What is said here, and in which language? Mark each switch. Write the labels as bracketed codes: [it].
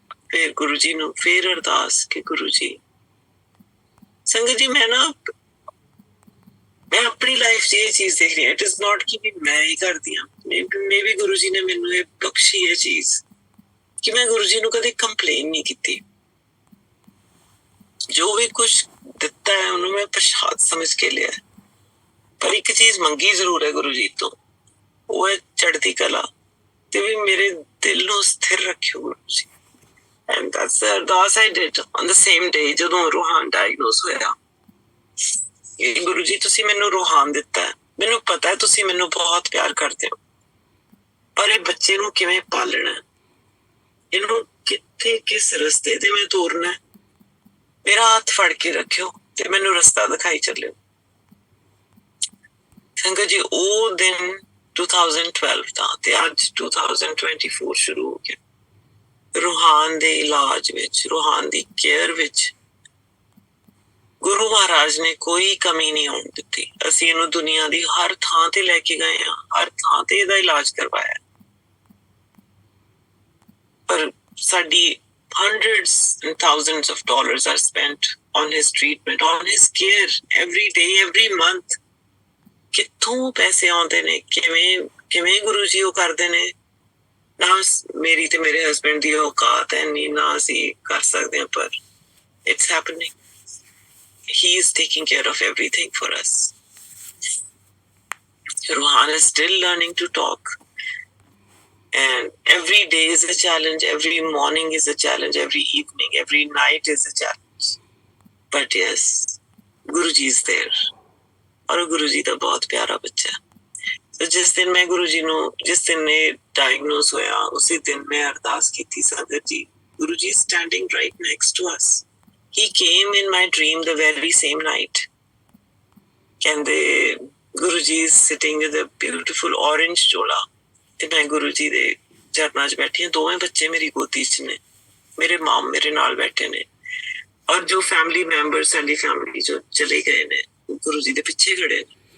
[pa] ਫਿਰ ਗੁਰੂ ਜੀ ਨੂੰ ਫਿਰ ਅਰਦਾਸ ਕਿ ਗੁਰੂ ਜੀ, ਸੰਗਤ ਜੀ, ਮੈਂ ਆਪਣੀ ਲਾਈਫ 'ਚ ਇਹ ਚੀਜ਼ ਦੇਖ ਰਹੀ ਹਾਂ. [en] it is not [pa] ਕਿ ਮੈਂ ਹੀ ਕਰਦੀ ਹਾਂ, ਮੇਬੀ ਗੁਰੂ ਜੀ ਨੇ ਮੈਨੂੰ ਇਹ ਬਖਸ਼ੀ ਇਹ ਚੀਜ਼ ਕਿ ਮੈਂ ਗੁਰੂ ਜੀ ਨੂੰ ਕਦੇ ਕੰਪਲੇਨ ਨਹੀਂ ਕੀਤੀ. ਜੋ ਵੀ ਕੁਛ ਦਿੱਤਾ ਹੈ ਉਹਨੂੰ ਮੈਂ ਪ੍ਰਸ਼ਾਦ ਸਮਝ ਕੇ ਲਿਆ. ਪਰ ਇੱਕ ਚੀਜ਼ ਮੰਗੀ ਜ਼ਰੂਰ ਹੈ ਗੁਰੂ ਜੀ ਤੋਂ, ਉਹ ਹੈ ਚੜ੍ਹਦੀ ਕਲਾ, ਤੇ ਵੀ ਮੇਰੇ ਦਿਲ ਨੂੰ ਸਥਿਰ ਰੱਖਿਓ Guru ji. [en] And that's the ardas I did on the same day [pa] ਜਦੋਂ ਰੋਹਾਨ diagnose ਹੋਇਆ. ਗੁਰੂ ਜੀ, ਤੁਸੀਂ ਮੈਨੂੰ ਰੋਹਾਨ ਦਿੱਤਾ, ਮੈਨੂੰ ਪਤਾ ਹੈ ਤੁਸੀਂ ਮੈਨੂੰ ਬਹੁਤ ਪਿਆਰ ਕਰਦੇ ਹੋ, ਪਰ ਇਹ ਬੱਚੇ ਨੂੰ ਕਿਵੇਂ ਪਾਲਣਾ, ਇਹਨੂੰ ਕਿੱਥੇ ਕਿਸ ਰਸਤੇ ਤੇ ਮੈਂ ਤੋਰਨਾ, ਮੇਰਾ ਹੱਥ ਫੜ ਕੇ ਰੱਖਿਓ ਤੇ ਮੈਨੂੰ ਰਸਤਾ ਦਿਖਾਈ ਚੱਲਿਓ. ਸੰਗਤ ਜੀ, ਉਹ ਦਿਨ 2012 ਦਾ ਤੇ ਅੱਜ 2024 ਸ਼ੁਰੂ ਹੋ ਗਿਆ. ਰੋਹਾਨ ਦੇ ਇਲਾਜ ਵਿੱਚ, ਰੋਹਾਨ ਦੀ ਕੇਅਰ ਵਿੱਚ ਗੁਰੂ ਮਹਾਰਾਜ ਨੇ ਕੋਈ ਕਮੀ ਨਹੀਂ ਆਉਣ ਦਿੱਤੀ. ਅਸੀਂ ਇਹਨੂੰ ਦੁਨੀਆ ਦੀ ਹਰ ਥਾਂ ਤੇ ਲੈ ਕੇ ਗਏ ਹਾਂ, ਹਰ ਥਾਂ ਤੇ ਇਹਦਾ ਇਲਾਜ ਕਰਵਾਇਆ, ਪਰ ਸਾਡੀ [en] hundreds and thousands of dollars are spent on his treatment, on his care, every day, every month. [pa] ਕਿੱਥੋਂ ਪੈਸੇ ਆਉਂਦੇ ਨੇ, ਕਿਵੇਂ ਕਿਵੇਂ ਗੁਰੂ ਜੀ ਉਹ ਕਰਦੇ ਨੇ, ਨਾ ਮੇਰੀ ਤੇ ਮੇਰੇ ਹਸਬੈਂਡ ਦੀ ਔਕਾਤ ਹੈ ਨਹੀਂ, ਨਾ ਅਸੀਂ ਕਰ ਸਕਦੇ ਹਾਂ, ਪਰ [en] it's happening. He is taking care of everything for us. Ruhan is still learning to talk, and every day is a challenge, every morning is a challenge, every evening, every night is a challenge. But yes, Guruji is there. [pa] और गुरुजी ਦਾ ਬਹੁਤ ਪਿਆਰਾ ਬੱਚਾ। [hi] तो जिस दिन मैं गुरुजी ਨੂੰ, जिस दिन ने डायग्नोज होया, उसी दिन मैं अरदास की थी, संगत जी, गुरुजी [en] is standing right next to us. He came in my dream the very same night. [pa] ਕਹਿੰਦੇ ਗੁरुजी [en] is sitting with a beautiful orange chola, [pa] ਤੇ ਮੈਂ ਗੁरुजी ਦੇ ਚਰਨਾਂ 'ਚ ਬੈਠੀ ਹਾਂ, ਦੋਵੇਂ ਬੱਚੇ ਮੇਰੀ ਗੋਦੀ 'ਚ ਨੇ, ਮੇਰੇ ਮਾਮ ਮੇਰੇ ਨਾਲ ਬੈਠੇ ਨੇ, ਔਰ ਜੋ ਫੈਮਿਲੀ ਮੈਂਬਰ ਸਾਡੀ ਫੈਮਿਲੀ ਜੋ ਚਲੇ ਗਏ ਨੇ, ਗੁरुजी ਦੇ ਪਿੱਛੇ ਖੜੇ ਨੇ।